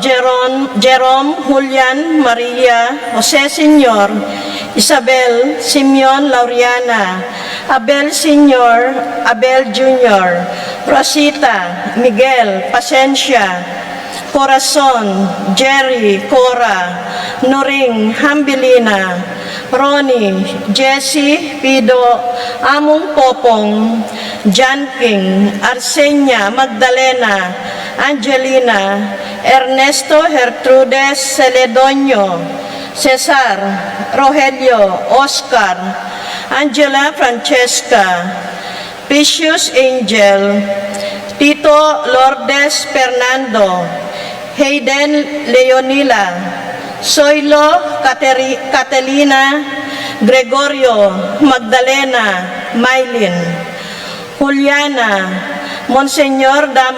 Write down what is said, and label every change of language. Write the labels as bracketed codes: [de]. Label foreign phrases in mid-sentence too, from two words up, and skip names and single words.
[tl] Jerome, Julian, Maria, Jose Senior, Isabel, Simeon, Lauriana, Abel Senior, Abel Junior, Rosita, Miguel, Pasencia, Corazon, Jerry, Cora, Noring, Hambilina, Ronnie, Jessie, Pido, Among Popong, John King, Arsenia, Magdalena, Angelina, Ernesto Gertrudes Celedonio, Cesar, Rogelio, Oscar, Angela Francesca, Precious Angel, Tito Lourdes Fernando, Hayden Leonila, Soylo Catalina, Gregorio, Magdalena, Mylin, Juliana, Monseñor